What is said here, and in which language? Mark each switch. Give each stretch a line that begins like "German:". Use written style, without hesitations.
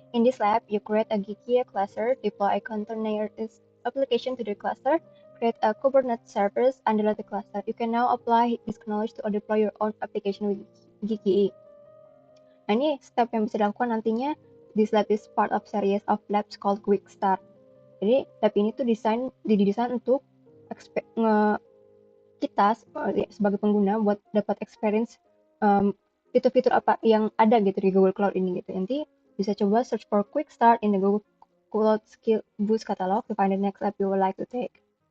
English: In this lab, you create a Geeky cluster, deploy a containers application to the cluster, create a Kubernetes service, and delete the cluster. You can now apply this knowledge to deploy your own application with Geeky.
Indonesian: Nah, ini step yang bisa dilakukan nantinya.
English: This lab is part of series of labs called Quick Start.
Indonesian: Jadi lab ini tuh didesain untuk kita sebagai pengguna buat dapat experience fitur-fitur apa yang ada gitu di Google Cloud ini gitu. Nanti bisa coba
English: search for Quick Start in the Google Cloud Skill Boost Catalog to find the next lab you would like to take.